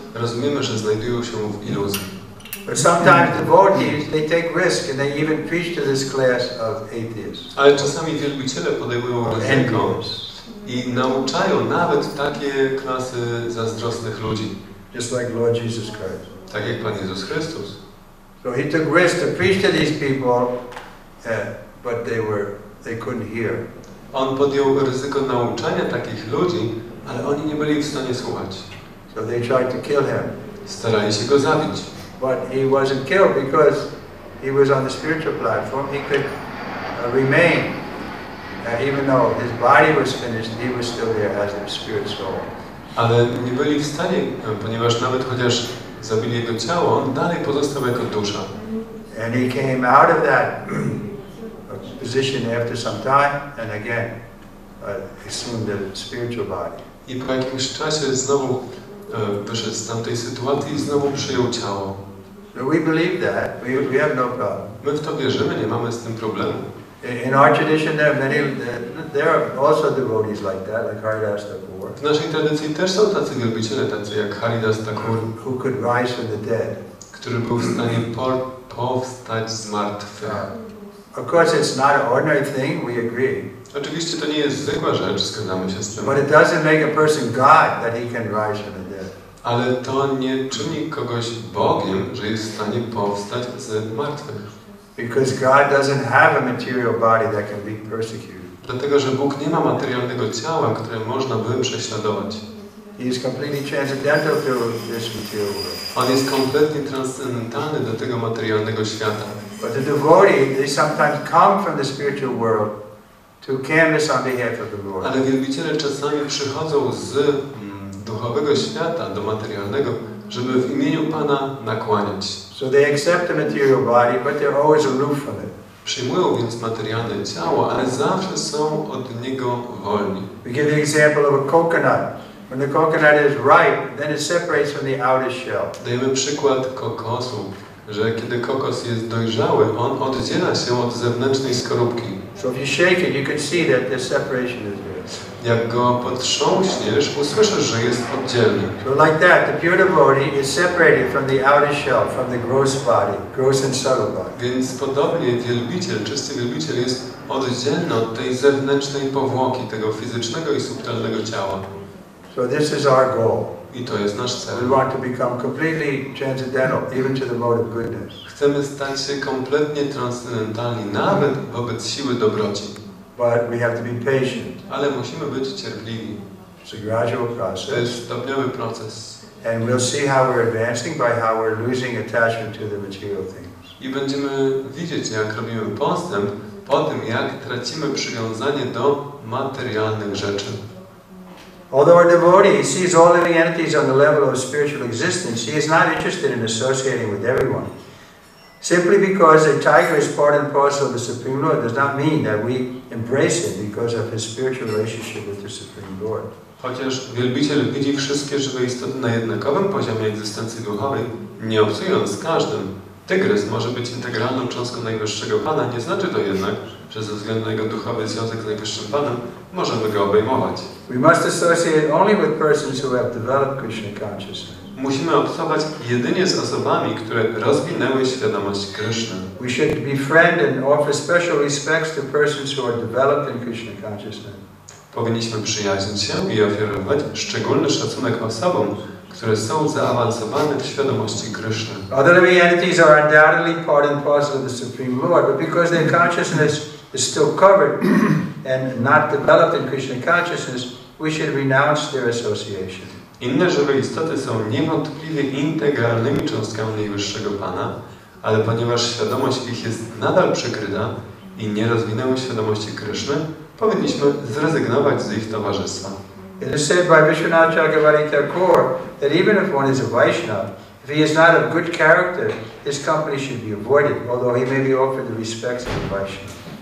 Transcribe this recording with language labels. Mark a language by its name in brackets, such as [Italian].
[Polish] Rozumiemy, że znajdują się w iluzji. [English] But sometimes devotees, they take risk and they even preach to this class of atheists. [Polish] Ale czasami wielbiciele podejmują ryzyko i nauczają nawet takie klasy zazdrosnych ludzi. [English] Just like Lord Jesus Christ. [Polish] Tak jak Pan Jezus Chrystus. [English] So he took risk to preach to these people, but they couldn't hear. [Polish] On podjął ryzyko nauczania takich ludzi, ale oni nie byli w stanie słuchać. [English] So they tried to kill him. [Polish] Starali się go zabić. [English] But he wasn't killed because he was on the spiritual platform. He could remain, even though his body was finished, he was still there as the spirit soul. [Polish] Ale nie byli w stanie, ponieważ nawet chociaż zabili jego ciało, on dalej pozostał jako dusza. [English] And he came out of that position after some time, and again assumed the spiritual body. [Polish] I po jakimś czasie znowu wyszedł z tamtej sytuacji i znowu przyjął ciało. [English] So we believe that. We have no problem. [Polish] My w to wierzymy, nie mamy z tym problemu. [English] In our tradition, there are also devotees like that, like Hare Thakur. [Polish] W naszej tradycji też są tacy wielbiciele, tacy jak Hare Thakur, [English] who could rise from the dead. [Polish] Który był w stanie powstać z martwych. [English] Of course, it's not an ordinary thing. We agree. [Polish] Oczywiście to nie jest zwykła rzecz, zgadzamy się z tym. [English] But it doesn't make a person God that he can rise from the dead. [Polish] Ale to nie czyni kogoś Bogiem, że jest w stanie powstać z martwych. [English] Because God doesn't have a material body that can be persecuted. [Polish] Dlatego, że Bóg nie ma materialnego ciała, które można by prześladować. [English] He is completely transcendental to this material world. [Polish] On jest kompletnie transcendentalny do tego materialnego świata. [English] But the devotee, they sometimes come from the spiritual world to canvass on behalf of the Lord. [Polish] Ale wielbiciele czasami przychodzą z duchowego świata do materialnego, żeby w imieniu Pana nakłaniać. [English] So they accept the material body, but they're always aloof from it. [Polish] Przyjmują więc materialne ciało, ale zawsze są od niego wolni. [English] We give the example of a coconut. When the coconut is ripe, then it separates from the outer shell. [Polish] Dajemy przykład kokosu, że kiedy kokos jest dojrzały, on oddziela się od zewnętrznej skorupki. [English] So if you shake it, you can see that the separation is there. [Polish] Jak go potrząśniesz, usłyszysz, że jest oddzielny. [English] So like that, the pure devotee is separated from the outer shell, from the gross body, gross and subtle body. [Polish] Więc podobnie wielbiciel, czysty wielbiciel jest oddzielny od tej zewnętrznej powłoki, tego fizycznego i subtelnego ciała. [English] So this is our goal. [Polish] I to jest nasz cel. [English] We want to become completely transcendental, even to the mode of goodness. [Polish] Chcemy stać się kompletnie transcendentalni, nawet wobec siły dobroci. [English] But we have to be patient. [Polish] Ale musimy być cierpliwi. [English] It's a gradual process. [Polish] To jest stopniowy proces. [English] And we'll see how we're advancing by how we're losing attachment to the material things. [Polish] I będziemy widzieć, jak robimy postęp po tym, jak tracimy przywiązanie do materialnych rzeczy. [English] Although a devotee sees all living entities on the level of spiritual existence, he is not interested in associating with everyone. Simply because a tiger is part and parcel of the Supreme Lord does not mean that we embrace him because of his spiritual relationship with the Supreme Lord. [Polish] Chociaż wielbiciel widzi wszystkie żywe istoty na jednakowym poziomie egzystencji duchowej, nie obcując z każdym, tygrys może być integralną cząstką Najwyższego Pana, nie znaczy to jednak, że ze względu na jego duchowy związek z Najwyższym Panem możemy go obejmować. [English] We must associate only with persons who have developed Krishna consciousness. [Polish] Musimy obcować jedynie z osobami, które rozwinęły świadomość Kryszny. [English] We should befriend and offer special respects to persons who are developed in Krishna consciousness. [Polish] Powinniśmy przyjaźnić się i ofiarować szczególny szacunek osobom, które są zaawansowane w świadomości Kryszny. [English] Other living entities are undoubtedly part and parcel of the Supreme Lord, but because their consciousness is still covered and not developed in Krishna consciousness, we should renounce their association. [Polish] Inne żywe istoty są niewątpliwie integralnymi cząstkami Najwyższego Pana, ale ponieważ świadomość ich jest nadal przykryta i nie rozwinęły świadomości Kryszny, powinniśmy zrezygnować z ich towarzystwa. [English] It is said by Vishwanath Chakravarti Thakur that even if one is a Vaishnava, if he is not of good character, his company should be avoided, although he may be offered the respects of a Vaishnava.